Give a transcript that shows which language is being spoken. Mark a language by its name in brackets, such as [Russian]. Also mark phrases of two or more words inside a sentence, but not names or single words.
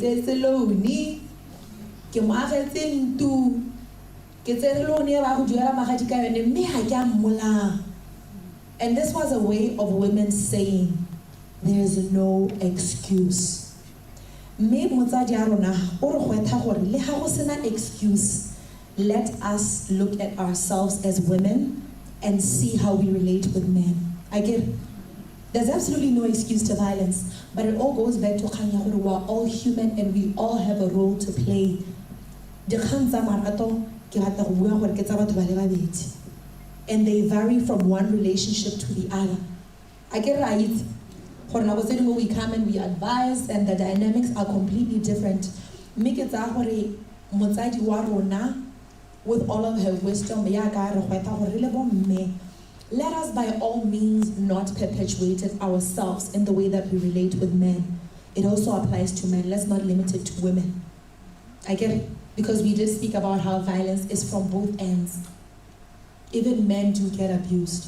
[English] And this was a way of women saying, there is no excuse. Excuse. Let us look at ourselves as women and see how we relate with men. I get it. There's absolutely no excuse to violence, but it all goes back to [Tswana] kgang ya gore [English] we are all human and we all have a role to play. [Tswana] Dikgang tsa marato ke rata go bua gore ke tsa batho ba le babedi, [English] and they vary from one relationship to the other. I get right. For [Tswana] nako tse dingwe [English] we come and we advise, and the dynamics are completely different. [Tswana] Mme ke tsaya gore motsadi wa rona, [English] with all of her wisdom, [Tswana] ya ka re gwetsa gore re le bomme, [English] let us by all means not perpetuate it ourselves in the way that we relate with men. It also applies to men. Let's not limit it to women. I get it, because we did speak about how violence is from both ends. Even men do get abused.